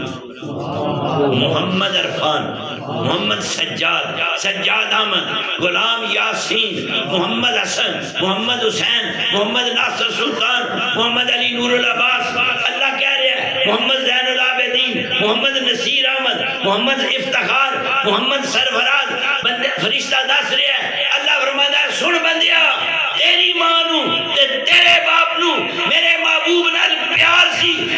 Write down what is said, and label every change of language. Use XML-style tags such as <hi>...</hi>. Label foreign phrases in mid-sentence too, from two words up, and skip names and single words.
<pa>محمد عرفان محمد سجاد سجاد احمد غلام یاسین محمد حسن محمد حسین محمد ناصر سلطان محمد علی نور العباس</pa> <ur>اللہ کہہ رہے ہیں</ur> <pa>محمد زین العابدین محمد نصیر احمد محمد افتخار محمد سرفراز بندے فرشتہ دس رہے ہیں</pa> <ur>اللہ فرماتا ہے</ur> <pa>سن بندیا تیری ماں نو تے تیرے باپ نو میرے محبوب نال پیار سی</pa>